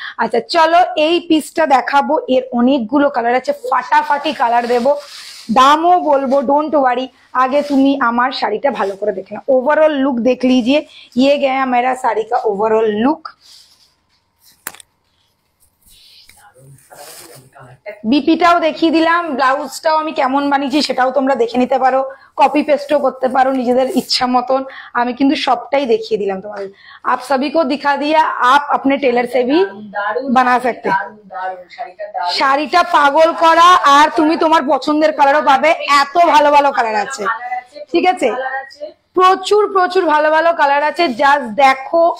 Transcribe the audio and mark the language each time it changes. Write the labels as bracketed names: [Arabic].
[Bangla] আচ্ছা চলো এই পিসটা দেখাবো, এর অনেকগুলো কালার আছে, ফাটাফাটি কালার দেবো, দামও বলবো, [English] Don't worry. [Hindi] आगे तुम्ही [Bangla] আমার শাড়িটা ভালো করে দেখে নাও, [Hindi] ओवरऑल लुक देख लीजिए, ये गया मेरा साड़ी का ओवरऑल लुक। [Bangla] বিপিটাও দেখিয়ে দিলাম, ব্লাউজটাও আমি কেমন বানিয়েছি সেটাও তোমরা দেখে নিতে পারো, কপি পেস্টও করতে পারো নিজেদের ইচ্ছা মতন, আমি কিন্তু সবটাই দেখিয়ে দিলাম তোমাদের। [Hindi] आप सभी को दिखा दिया, आप अपने टेलर से भी बना सकते हैं। [Bangla] শাড়িটা পাগল করা, আর তুমি তোমার পছন্দের কালারও পাবে, এত ভালো ভালো কালার আছে, ঠিক আছে, প্রচুর প্রচুর ভালো ভালো কালার আছে, জাস্ট দেখো।